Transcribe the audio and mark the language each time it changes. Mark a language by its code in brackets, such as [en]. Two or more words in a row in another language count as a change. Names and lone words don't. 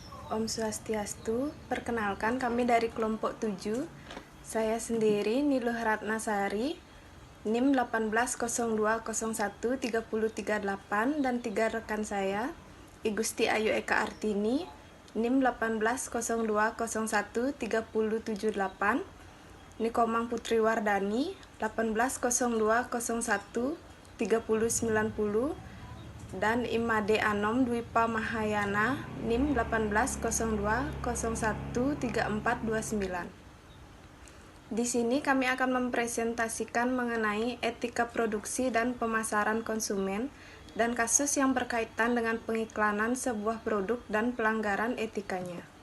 [ban] Om Swastiastu, [id] perkenalkan kami dari kelompok 7. Saya sendiri Niluh Ratnasari, NIM 1802013038 dan 3 rekan saya, Igusti Ayu Eka Artini, NIM 1802013078, Nikomang Putri Wardani, 1802013090, dan Imade Anom Dwipa Mahayana, NIM 1802013429. Di sini kami akan mempresentasikan mengenai etika produksi dan pemasaran konsumen dan kasus yang berkaitan dengan pengiklanan sebuah produk dan pelanggaran etikanya.